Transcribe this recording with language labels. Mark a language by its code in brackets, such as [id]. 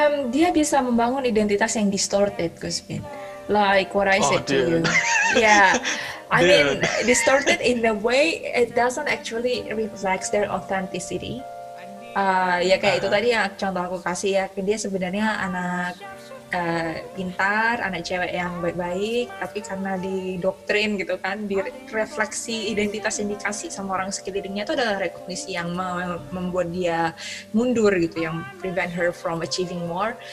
[id] Dia bisa membangun identitas yang distorted, Kusbin. [en] Like what I said to you. Yeah, I mean distorted in the way it doesn't actually reflect their authenticity. [id] Ya kayak itu tadi yang contoh aku kasih ya, dia sebenarnya anak pintar, anak cewek yang baik-baik, tapi karena didoktrin gitu kan, direfleksi identitas yang dikasih sama orang sekelilingnya itu adalah rekognisi yang membuat dia mundur gitu, yang [en] prevent her from achieving more.